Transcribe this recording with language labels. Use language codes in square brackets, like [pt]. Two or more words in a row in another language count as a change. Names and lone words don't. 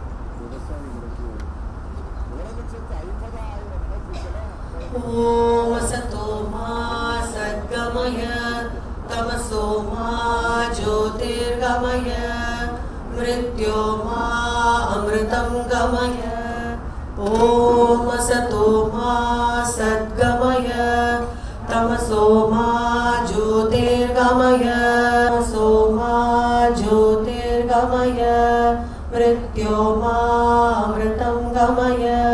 [sa] ओम् सतो मा सद्गमय तमसो मा ज्योतिर्गमय मृत्यो मा अमृतं गमय. ओम् सतो मा सद्गमय तमसो मा ज्योतिर्गमय तमसो मा ज्योतिर्गमय मृत्योर्मामृतं गमय